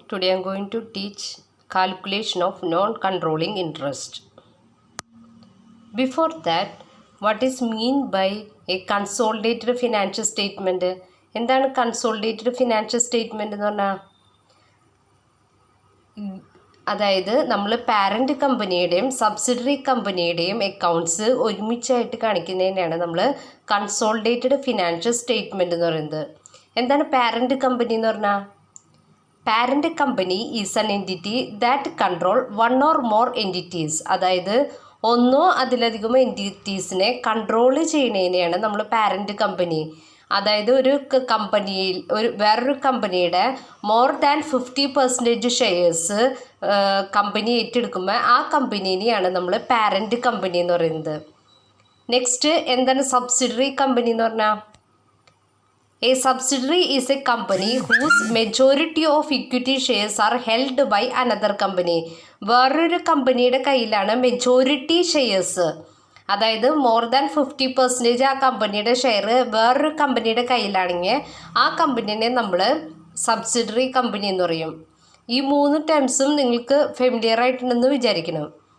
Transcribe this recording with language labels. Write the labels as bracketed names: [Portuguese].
[English] Today I am going to teach calculation of non-controlling interest. Before that, what is mean by a consolidated financial statement? [Malayalam] എന്താണ് consolidated financial statement എന്ന് പറഞ്ഞാൽ അതായത് നമ്മൾ parent കമ്പനിയുടെയും subsidiary കമ്പനിയുടെയും accounts ഒരുമിച്ചായിട്ട് കാണിക്കുന്നതിനാണ് നമ്മൾ consolidated financial statement എന്ന് പറയുന്നത്. എന്താണ് parent company എന്ന് പറഞ്ഞാൽ? [English] Parent company is an entity that control one or more entities. [Malayalam] അതായത് ഒന്നോ അതിലധികമോ എൻറ്റിറ്റീസിനെ കൺട്രോൾ ചെയ്യുന്നതിനെയാണ് നമ്മൾ പാരൻറ്റ് കമ്പനി. അതായത് ഒരു കമ്പനിയിൽ വേറൊരു കമ്പനിയുടെ [English] more than 50% [Malayalam] ഷെയർസ് കമ്പനി ഏറ്റെടുക്കുമ്പോൾ ആ കമ്പനീനെയാണ് നമ്മൾ പാരൻറ്റ് കമ്പനി എന്ന് പറയുന്നത്. നെക്സ്റ്റ് എന്താണ് സബ്സിഡറി കമ്പനി എന്ന് പറഞ്ഞാൽ? [English] A subsidiary is a company whose majority of equity shares are held by another company. [Malayalam] വേറൊരു കമ്പനിയുടെ കയ്യിലാണ് മെജോറിറ്റി ഷെയർസ്. അതായത് [English] more than 50% [Malayalam] ആ കമ്പനിയുടെ ഷെയർ വേറൊരു കമ്പനിയുടെ കയ്യിലാണെങ്കിൽ ആ കമ്പനീനെ നമ്മൾ സബ്സിഡറി കമ്പനി എന്ന് പറയും. ഈ മൂന്ന് ടേംസും നിങ്ങൾക്ക് ഫെമിലിയർ ആയിട്ടുണ്ടെന്ന് വിചാരിക്കണം.